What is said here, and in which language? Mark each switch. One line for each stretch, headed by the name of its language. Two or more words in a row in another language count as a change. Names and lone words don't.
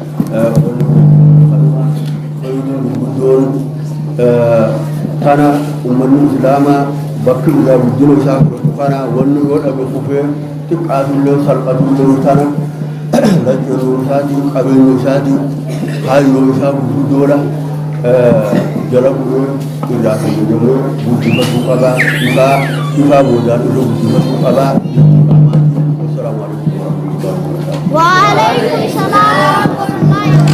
Oromo: guddoon kana uummanni islaamaa bakki irraa guddina isaa fudhatu kana wanni yoo dhabe kufee xiqqaatullee salphatullee tana lachuu isaatii qabeenya isaatii haayyoo isaa guddoodha jala bu'ee irraa fayyadamee guddifachuu qabaa ifaa boodaan irra guddifachuu qabaa.
Arabic: السلام عليكم ورحمة الله وبركاته. وعليكم السلام ورحمة الله